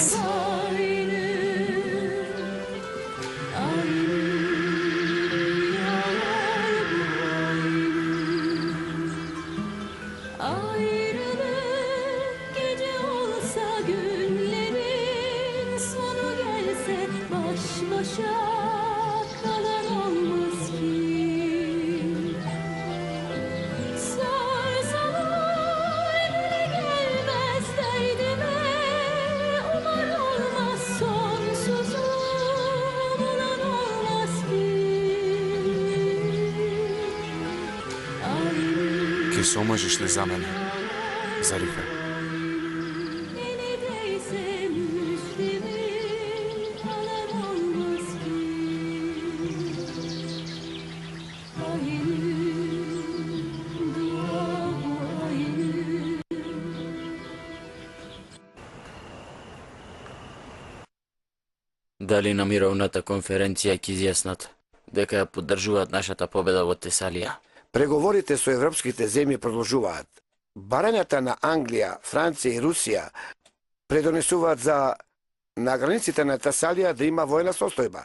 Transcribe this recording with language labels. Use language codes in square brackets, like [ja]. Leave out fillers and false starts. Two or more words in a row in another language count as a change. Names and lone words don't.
[tr] aynı ayrılık gece olsa günlerin sonu gelse baş başa kalan olmaz ki sarsalar bile gelmez derdime umar olmaz sonsuzu bulan olmaz ki [mk] Ке се омажиш ли за мене, Зарифе? [tr] Neredeyse müjdemi alan olmaz ki aynı dua bu aynı [mk] Дали на мировната конференција ќе изјаснат дека ја поддржуваат нашата победа во Тесалија? Преговорите со европските земји продолжуваат. Барањата на Англија, Франција и Русија предонесуваат за на границите на Тесалија да има војна состојба.